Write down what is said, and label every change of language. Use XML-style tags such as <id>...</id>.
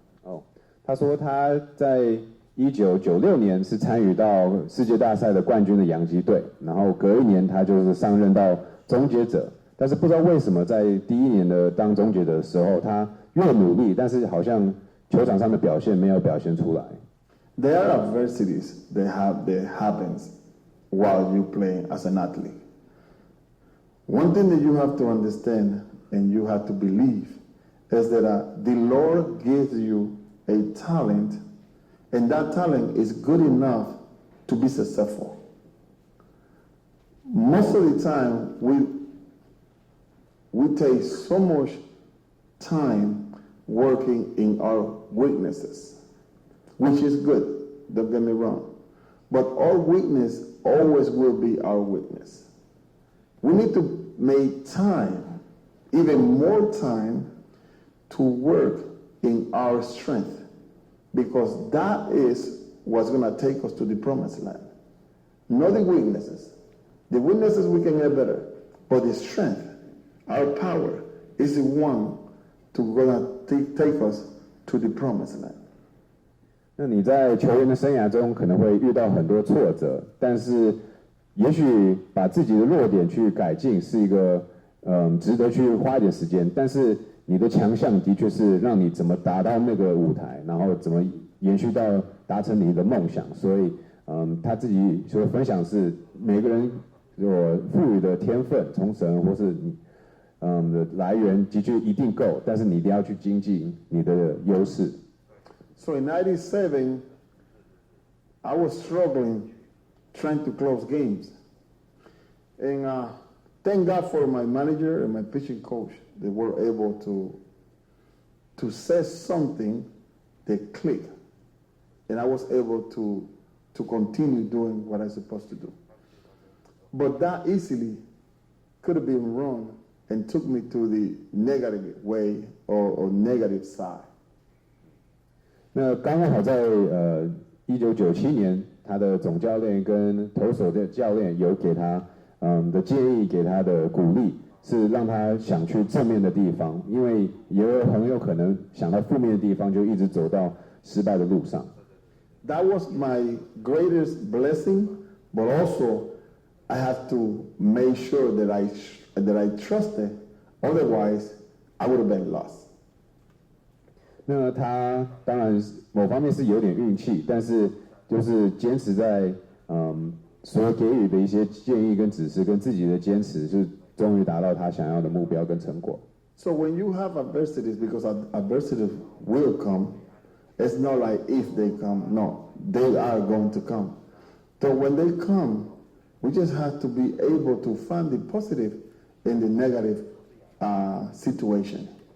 <zh>哦，他说他在1996年是参与到世界大赛的冠军的洋基队，然后隔一年他就是上任到终结者，但是不知道为什么在第一年的当终结者的时候，他越努力，但是好像球场上的表现没有表现出来。</zh> <en>There are adversities that happens while you play as an athlete. One thing that you have to understand and you have to believe is that the Lord gives you a talent, and that talent is good enough to be successful. Most of the time, we take so much time working in our weaknesses, which is good, don't get me wrong. But our weakness always will be our weakness. We need to make time, even more time, to work in our strength, because that is what's going to take us to the promised land. Not the weaknesses. The weaknesses we can get better, but the strength, our power, is the one to take us to the promised land.</en> <zh>那你在球员的生涯中可能会遇到很多挫折，但是也许把自己的弱点去改进是一个值得去花一点时间，但是你的强项的确是让你怎么达到那个舞台，然后怎么延续到达成你的梦想。所以他自己所分享是每个人所赋予的天分，从神或是你的来源的确一定够，但是你一定要去精进你的优势。</zh> <en>So in 97, I was struggling trying to close games. And thank God for my manager and my pitching coach. They were able to say something that clicked. And I was able to continue doing what I was supposed to do. But that easily could have been wrong and took me to the negative way or negative side.</en> <zh>那刚好在1997年，他的总教练跟投手的教练有给他的建议，给他的鼓励，是让他想去正面的地方，因为也很有可能想到负面的地方，就一直走到失败的路上。</zh> <en>That was my greatest blessing, but also I have to make sure that I trusted, otherwise I would have been lost.</en> <zh>那他当然某方面是有点运气，但是就是坚持在所给予的一些建议跟指示跟自己的坚持，就终于达到他想要的目标跟成果。</zh> <en>So when you have adversities, because adversities will come, it's not like if they come. No, they are going to come. So when they come, we just have to be able to find the positive in the negative situation.</en>